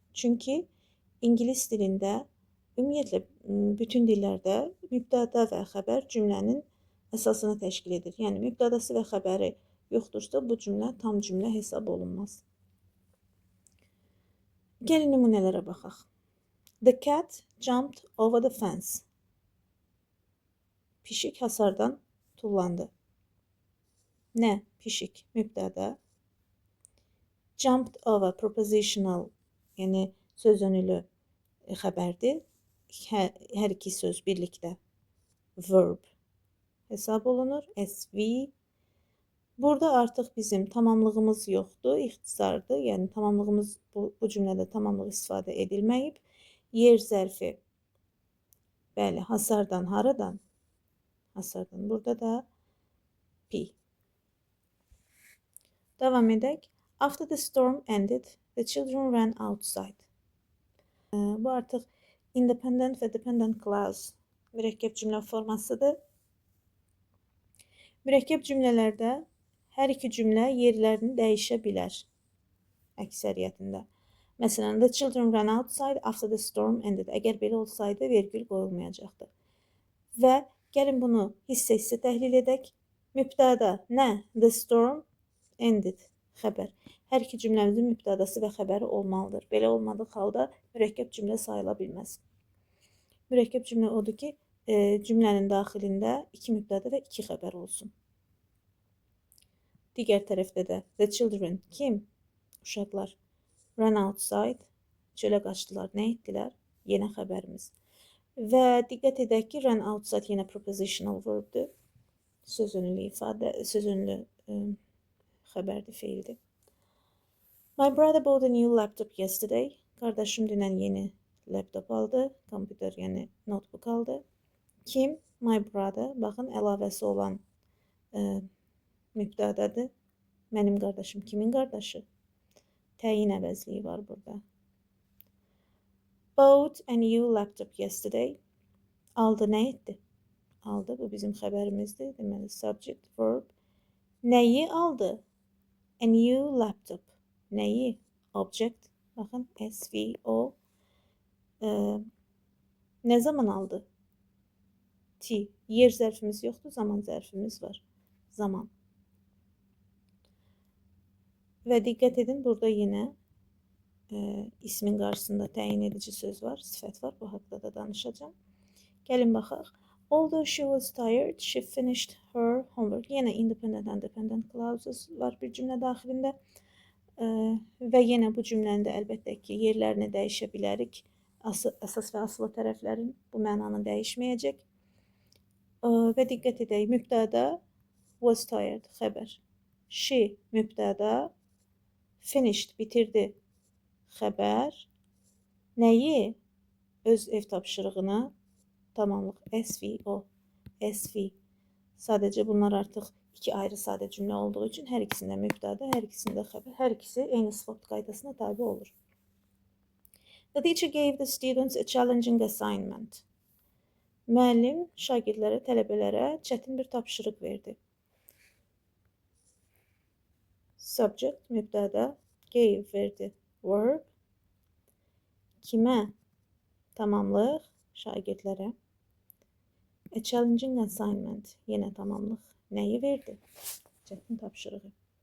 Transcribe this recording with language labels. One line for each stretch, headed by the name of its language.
Azerbaijani: Çünki ingilis dilində ümumiyyətlə bütün dillərdə mübtəda və xəbər cümlənin əsasını təşkil edir. Yəni mübtədası və xəbəri yoxdursa bu cümlə tam cümlə hesab olunmaz. Gəlin nümunələrə baxaq.
English: The cat jumped over the fence.
Azerbaijani: Pişik hasardan tullandı. Nə? Pişik mübtəda. Jumped over prepositional, yəni söz önülü xəbərdir. Hər iki söz birlikdə verb hesab olunur. SV. Burada artıq bizim tamamlığımız yoxdur, ixtisardır. Yəni tamamlığımız bu cümlədə tamamlıq istifadə edilməyib. Yer zərfi. Bəli, hasardan, haradan? Hasardan. Burada da P. Davam edək.
English: After the storm ended, the children ran outside.
Azerbaijani: Bu artıq independent və dependent clause mürəkkəb cümlə formasıdır. Mürəkkəb cümlələrdə hər iki cümlə yerlərini dəyişə bilər əksəriyyətində.
English: Məsələn, the children ran outside after the storm ended.
Azerbaijani: Əgər belə olsaydı, vergül qoyulmayacaqdı. Və gəlin bunu hissə-hissə təhlil edək. Mübtəda nə?
English: The storm ended.
Azerbaijani: Xəbər. Hər iki cümləmizin mübtədası və xəbəri olmalıdır. Belə olmadığı halda mürəkkəb cümlə sayıla bilməz. Mürəkkəb cümlə odur ki, cümlənin daxilində iki mübtəda və iki xəbər olsun. Digər tərəfdə də the children, kim? Uşaqlar.
English: Ran outside,
Azerbaijani: çölə qaçdılar. Nə etdilər? Yenə xəbərimiz. Və diqqət edək ki, run outside yenə prepositional verbdir. Söz önlü ifadə, söz önlü xəbərdir, feildir.
English: My brother bought a new laptop yesterday.
Azerbaijani: Qardaşım dünən yeni laptop aldı. Kompüter, yəni notebook aldı. Kim?
English: My brother.
Azerbaijani: Baxın, əlavəsi olan mübtədadır. Mənim qardaşım kimin qardaşı? Təyin əvəzliyi var burada.
English: Bought a new laptop yesterday.
Azerbaijani: Aldı, nə etdi? Aldı, bu bizim xəbərimizdir. Deməli, subject, verb. Nəyi aldı?
English: A new laptop.
Azerbaijani: Nəyi? Object. Baxın, SVO. Nə zaman aldı? T. Yer zərfimiz yoxdur, zaman zərfimiz var. Zaman. Və diqqət edin, burada yenə ismin qarşısında təyin edici söz var, sifət var. Bu haqda da danışacağım. Gəlin baxaq.
English: Although she was tired, she finished her homework.
Azerbaijani: Yenə independent and dependent clauses var bir cümlə daxilində. Və yenə bu cümləndə əlbəttə ki, yerlərini dəyişə bilərik. Əsas və asılı tərəflərin bu mənanı dəyişməyəcək. Və diqqət edək, mübtəda was tired, xəbər. She, mübtəda, finished, bitirdi, xəbər. Nəyi? Öz ev tapşırığını, tamamlıq, SVO, SV. Sadəcə bunlar artıq iki ayrı sadə cümlə olduğu üçün hər ikisində mübtəda, hər ikisində xəbər, hər ikisi eyni SWOT qaydasına tabe olur.
English: The teacher gave the students a challenging assignment.
Azerbaijani: Müəllim şagirdlərə, tələbələrə çətin bir tapşırıq verdi. Subject, mübtəda, gave, verdi, verb. Kimə? Tamamlıq, şagirdlərə.
English: A challenging assignment,
Azerbaijani: yenə tamamlıq. Nəyi verdi? Çətin tapşırığı.